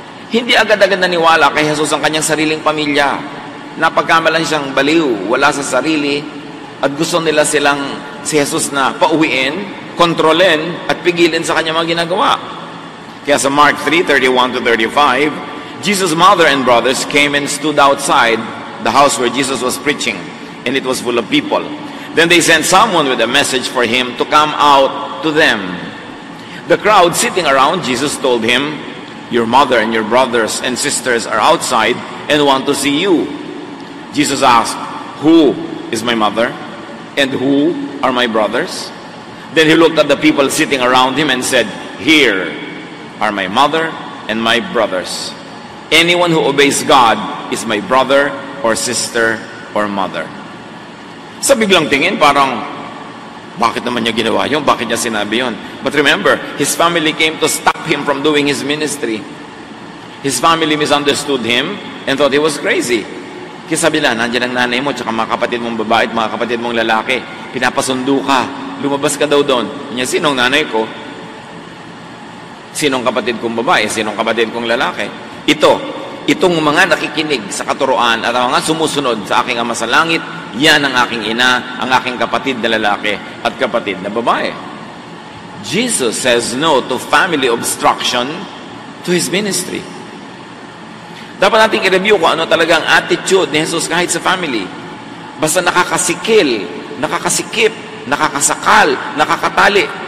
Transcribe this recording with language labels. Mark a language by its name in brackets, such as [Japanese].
[Filipino] Hindi agad-agad naniwala kay Jesus ang kanyang sariling pamilya. Napagkamalan siyang baliw, wala sa sarili, at gusto nila si Jesus na pauwiin, kontrolin, at pigilin sa kanyang mga ginagawa. Kaya sa [English] Mark 3:31-35, Jesus' mother and brothers came and stood outside the house where Jesus was preaching, and it was full of people. Then they sent someone with a message for him to come out to them. The crowd sitting around Jesus told him, "Your mother and your brothers and sisters are outside and want to see you." Jesus asked, "Who is my mother? And who are my brothers?" Then he looked at the people sitting around him and said, "Here are my mother and my brothers. Anyone who obeys God is my brother or sister or mother." [Filipino] Sa biglang tingin, parang, bakit naman niya ginawa yun? Bakit niya sinabi yun? [English] But remember, his family came to stop him from doing his ministry. His family misunderstood him and thought he was crazy. [Filipino] Kaya sabi nila, nandiyan ang nanay mo, tsaka mga kapatid mong babae at mga kapatid mong lalaki. Pinapasundo ka. Lumabas ka daw doon. Niya, sinong nanay ko? Sinong kapatid kong babae? Sinong kapatid kong lalaki? Itong mga nakikinig sa katuroan at mga sumusunod sa aking Ama sa langit, yan ang aking ina, ang aking kapatid na lalaki at kapatid na babae. [English] Jesus says no to family obstruction to his ministry. [Filipino] Dapat natin i-review kung ano talaga ang attitude ni Jesus kahit sa family. Basta nakakasikip, nakakasakal, nakakatali.